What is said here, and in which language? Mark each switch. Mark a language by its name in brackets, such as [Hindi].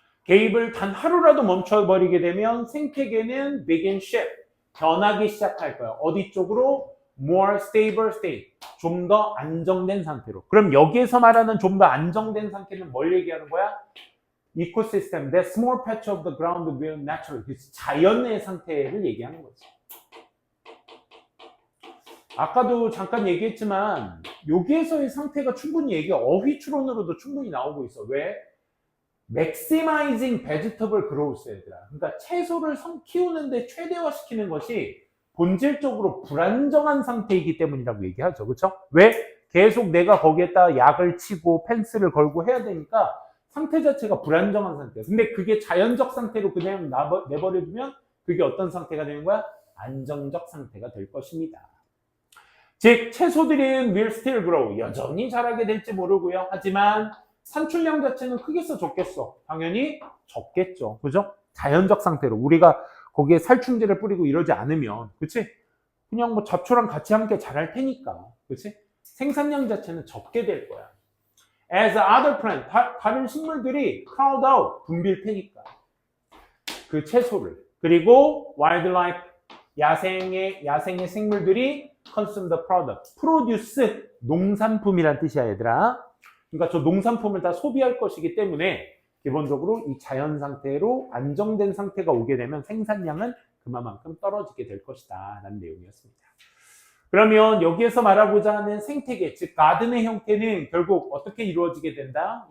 [Korean] 개입을 단 하루라도 멈춰버리게 되면 생태계는 [English] begin shift. [Korean] 변하기 시작할 거야. 어디 쪽으로? [English] more stable state. [Korean] 좀 더 안정된 상태로. 그럼 여기에서 말하는 좀 더 안정된 상태는 뭘 얘기하는 거야? [English] Ecosystem, that small patch of the ground will naturally. [Korean] 자연의 상태를 얘기하는 거지. 아까도 잠깐 얘기했지만 여기에서의 상태가 충분히 어휘 추론으로도 충분히 나오고 있어. 왜? [English] maximizing vegetable growth [Korean] 얘들아. 그러니까 채소를 키우는데 최대화시키는 것이 본질적으로 불안정한 상태이기 때문이라고 얘기하죠. 그렇죠? 왜? 계속 내가 거기에다 약을 치고 펜스를 걸고 해야 되니까 상태 자체가 불안정한 상태야. 근데 그게 자연적 상태로 그냥 내버려두면 그게 어떤 상태가 되는 거야? 안정적 상태가 될 것입니다. 즉 채소들은 [English] will still grow. [Korean] 여전히 자라게 될지 모르고요. 하지만 산출량 자체는 크겠어 적겠어? 당연히 적겠죠. 그죠? 자연적 상태로 우리가 거기에 살충제를 뿌리고 이러지 않으면, 그치? 그냥 뭐 잡초랑 같이 함께 자랄 테니까, 그치? 생산량 자체는 적게 될 거야. [English] As other plant, [Korean] 다른 식물들이 [English] crowd out, [Korean] 붐빌 테니까. 그 채소를. 그리고 [English] wildlife, [Korean] 야생의 생물들이 [English] consume the product. [Korean] produce, 농산품이란 뜻이야, 얘들아. 그러니까 저 농산품을 다 소비할 것이기 때문에 기본적으로 이 자연 상태로 안정된 상태가 오게 되면 생산량은 그만큼 떨어지게 될 것이다 라는 내용이었습니다. 그러면 여기에서 말하고자 하는 생태계, 즉 가든의 형태는 결국 어떻게 이루어지게 된다?